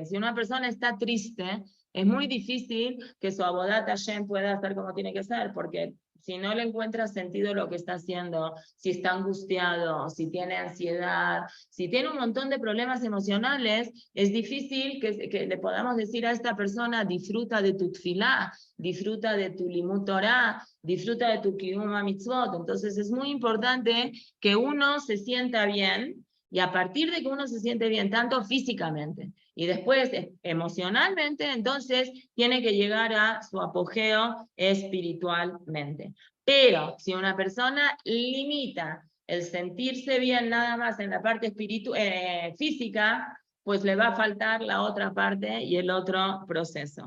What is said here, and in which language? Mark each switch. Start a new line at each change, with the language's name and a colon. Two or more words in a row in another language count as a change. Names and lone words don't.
Spanish: Si una persona está triste, es muy difícil que su
Hebrew: עבודת ה
Spanish: pueda hacer como tiene que ser, porque si no le encuentra sentido lo que está haciendo, si está angustiado, si tiene ansiedad, si tiene un montón de problemas emocionales, es difícil que le podamos decir a esta persona, disfruta de tu tfilá, disfruta de tu
Hebrew: לימוד תורה,
Spanish: disfruta de tu
Hebrew: קיום מצוות.
Spanish: Entonces es muy importante que uno se sienta bien, y a partir de que uno se siente bien, tanto físicamente y después emocionalmente, entonces tiene que llegar a su apogeo espiritualmente. Pero si una persona limita el sentirse bien nada más en la parte física, pues le va a faltar la otra parte y el otro proceso.